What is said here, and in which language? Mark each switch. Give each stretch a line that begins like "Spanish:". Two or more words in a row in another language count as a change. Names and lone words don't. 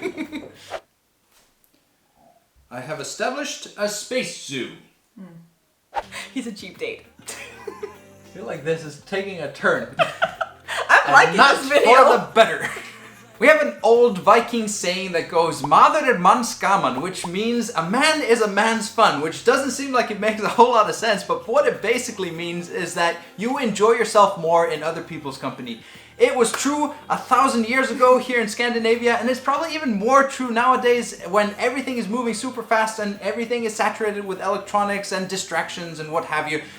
English: I have established a space zoo. He's a cheap date. I feel like this is taking a turn. I'm liking not this video. for the better. We have an old Viking saying that goes
Icelandic: "Maður er manns gaman,"
English: which means a man is a man's fun, which doesn't seem like it makes a whole lot of sense, but what it basically means is that you enjoy yourself more in other people's company. It was true 1,000 years ago here in Scandinavia, and it's probably even more true nowadays when everything is moving super fast and everything is saturated with electronics and distractions and what have you.